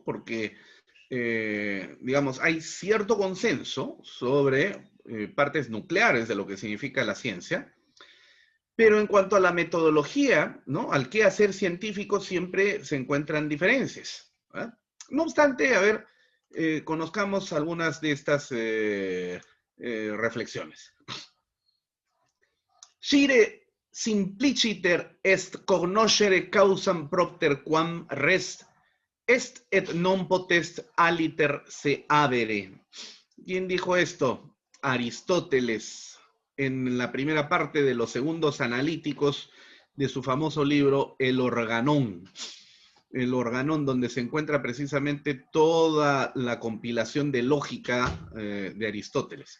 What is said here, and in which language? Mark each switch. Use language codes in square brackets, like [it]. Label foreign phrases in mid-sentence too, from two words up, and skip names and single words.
[es] Porque, digamos, hay cierto consenso sobre partes nucleares de lo que significa la ciencia, pero en cuanto a la metodología, ¿no? Al qué hacer científico siempre se encuentran diferencias, ¿verdad? No obstante, a ver, conozcamos algunas de estas reflexiones. [la] Scire simpliciter est cognoscere causam propter quam res est et non potest aliter se avere. [es] ¿Quién dijo esto? Aristóteles, en la primera parte de los Segundos Analíticos de su famoso libro El Organón. El Organón, donde se encuentra precisamente toda la compilación de lógica de Aristóteles.